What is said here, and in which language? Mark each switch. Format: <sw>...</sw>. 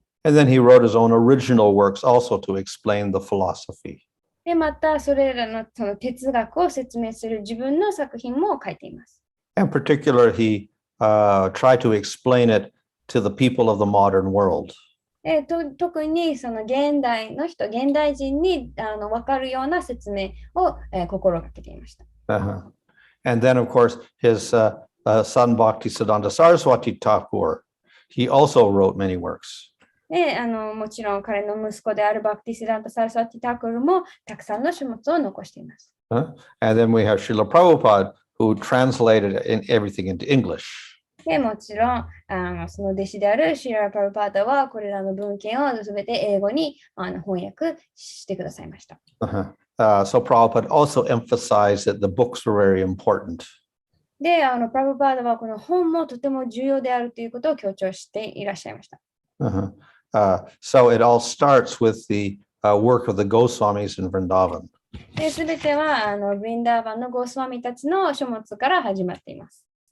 <en>And then he wrote his own original works also to explain the philosophy.</en> <ja>で、またそれらのその哲学を説明する自分の作品も書いています。</ja> <en>In particular, he tried to explain it to the people of the modern world.</en> <ja>特にその現代の人、現代人に分かるような説明を、心がけていました。</ja> <en>And then, of course, his son Bhaktisiddhanta Saraswati Thakur, he also wrote many works.</en> <ja>で、もちろん彼の息子であるバクティシダンタ・サラスワティ・タクルもたくさんの書物を残しています。</ja> <en>And then we have Srila Prabhupada, who translated everything into English.</en> <ja>で、もちろんその弟子であるシーラ・プラブパータはこれらの文献をすべて英語に翻訳してくださいました。</ja> <en>So Prabhupada also emphasized that the books were very important.</en> <ja>で、プラブパータはこの本もとても重要であるということを強調していらっしゃいました。</ja> <en>So it all starts with the work of the Goswamis in Vrindavan.</en> <ja>で、すべてはブリンダーバンのゴスワミたちの書物から始まっています。</ja>